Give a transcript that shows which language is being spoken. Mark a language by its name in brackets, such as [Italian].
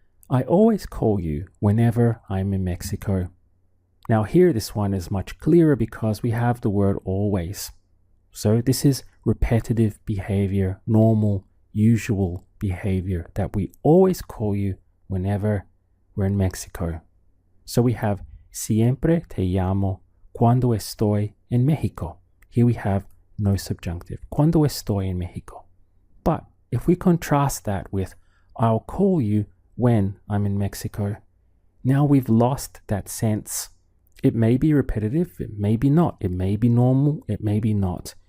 [English] I always call you whenever I'm in Mexico. Now here this one is much clearer because we have the word always. So this is repetitive behavior, normal, usual behavior that we always call you whenever we're in Mexico. So we have [Spanish] siempre te llamo cuando estoy en México. [English] Here we have no subjunctive. [Spanish] Cuando estoy en México. [English] But if we contrast that with I'll call you when I'm in Mexico, now we've lost that sense. It may be repetitive, it may be not. It may be normal, it may be not.